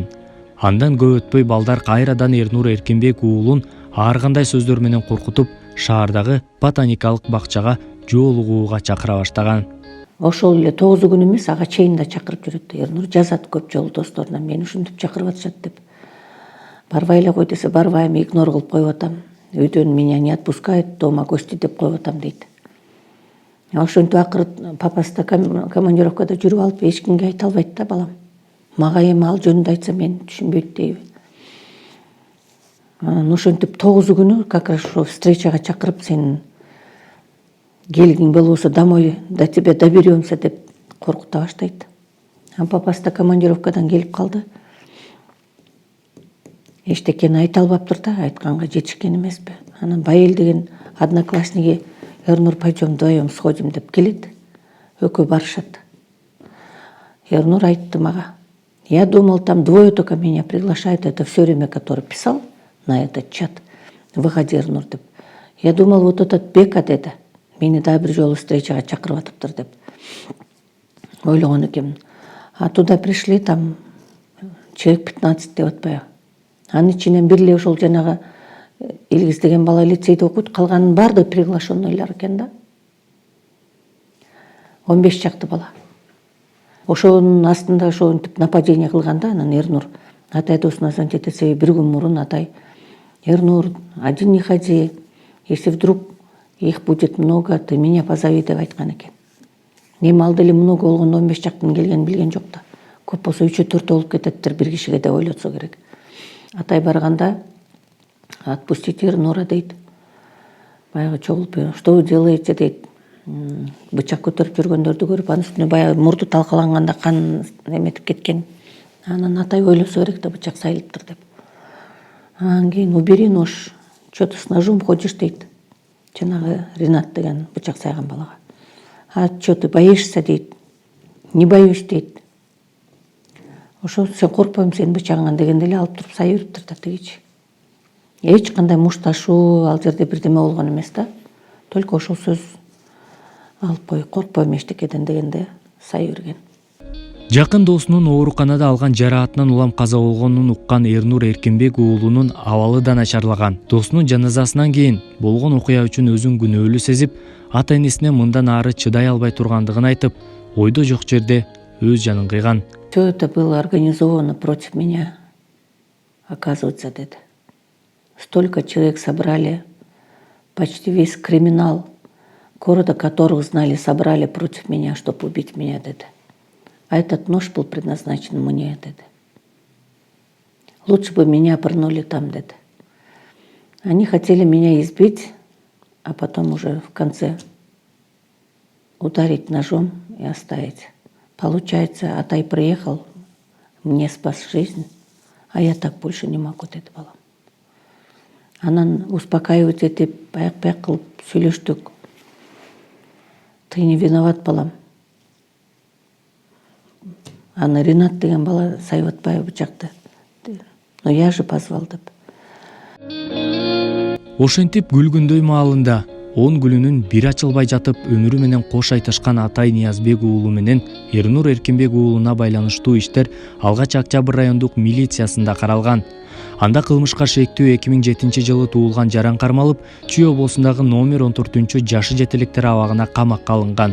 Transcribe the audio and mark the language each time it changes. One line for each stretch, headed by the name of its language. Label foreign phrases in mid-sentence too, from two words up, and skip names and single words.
Kyrgyz: Андан көп өтпөй балдар кайрадан Эрнур Эркинбек уулун ар кандай сөздөр менен коркутуп, шаардагы ботаникалык бакчага жолугууга чакыра баштаган. Ошол эле 9 күн эмес, ага чейин да чакырып жүрөт. Эрнур жазат көп жолу досторуна, мени ушинтип чакырып атышат деп. Барбай эле кой десе, барбайм, игнор кылып коюп атам. Үйдөн
Russian: меня не отпускает, дома гости
Kyrgyz: деп коюп атам дейт. Ошентип акыры папасы да командировкада жүрүп алып, эч кимге айта албайт да балам. Мага эми ал жөнүндө айтса мен түшүнбөйт дейби. Ошентип 9 күнү
Russian: как раз
Kyrgyz: ошо встречага чакырып, сен келгиң болбосо
Russian: домой до тебя доберемся
Kyrgyz: деп коркута баштайт. Папасы да командировкадан келип калды. Эчтекени айта албаптыр да, айтканга жетишкен эмеспи. Анан Байел деген одноклассники Эрнур,
Russian: пойдем вдвоем сходим
Kyrgyz: деп келет. Экөө барышат. Эрнур айтты мага.
Russian: Я думал, там двое только меня приглашают. Это все время, который писал на этот чат. Выходи, Эрнур деп. Я думал, вот этот Бека деди.
Kyrgyz: Мени да бир жолу встречага чакырып атыптыр деп ойлогон экенмин.
Russian: А туда пришли там человек 15
Kyrgyz: деп атпайбы. Анын ичинен бир эле ошол жанагы Илгиз деген бала лицейде окуйт, калганын баардыгы приглашенныйлар экен да. 15 чакты бала. Ошонун астында ошентип нападение кылганда анан Эрнур атай досуна звонить этсе бир күн мурун атай: Эрнур,
Russian: один не ходи, если вдруг их будет много, ты меня позови
Kyrgyz: деп айткан экен. Эми алды эле
Russian: много болгондо
Kyrgyz: 15 чактын келгенин билген жок да. Көп болсо 3-4 болуп кететтир бир кишиге деп ойлотсо керек. Атай барганда
Russian: отпустите Эрнура
Kyrgyz: дейт. Баягы чогулуп,
Russian: что вы делаете дейт.
Kyrgyz: Бычак көтөрүп жүргөндөрдү көрүп, анын үстүнө баягы мурду талкаланганда кан эметип кеткен. Анан атай ойлосо керек да, бычак сайылыптыр деп. Анан кийин
Russian: убери нож, что ты с ножом ходишь дейт.
Kyrgyz: Жанагы Ринат деген бычак сайган балага.
Russian: А что ты боишься дейт. Не боюсь дейт.
Kyrgyz: Ошо сен коркпойм сенин бычагыңан дегенде эле алып туруп сай бериптир да тигичи. Эч кандай мушташуу ал жерде бирдеме болгон эмес да. Только ошол сөз алып кой, коркпойм эчтекеден дегенде сай берген. Жакын досунун ооруканада алган жараатынан улам каза болгонун уккан Эрнур Эркинбек уулунун абалы да начарлаган. Досунун жаназасынан кийин болгон окуя үчүн өзүн күнөөлүү сезип, ата энесине мындан ары чыдай албай тургандыгын айтып, ойдо жок жерде өз жанын кыйган.
Russian: Все это было организовано против меня, оказывается, деди. Столько человек собрали, почти весь криминал города, которых знали, собрали против меня, чтобы убить меня, деди. А этот нож был предназначен мне, деди. Лучше бы меня пырнули там, деди. Они хотели меня избить, а потом уже в конце ударить ножом и оставить. Получается, Атай приехал, мне спас жизнь, а я так больше не могу,
Kyrgyz: деди балам. Анан успокаивать этип, паяк кылып сүйлөштүк.
Russian: Ты не виноват,
Kyrgyz: балам. Аны Ринат деген бала сайып атпайбы бычакты.
Russian: Но я же позвал деп.
Kyrgyz: Ошентип күлгүндөй маалында 10 гүлүнүн бир ачылбай жатып өмүрү менен кош айтышкан Атай Ниязбек уулу менен Эрнур Эркинбек уулуна байланыштуу иштер алгач Октябрь райондук милициясында каралган. Анда кылмышка шектүү 2007 жылы туулган жаран кармалып, Чүй облусундагы номер 14 жашы жетеликтер абагына камакка алынган.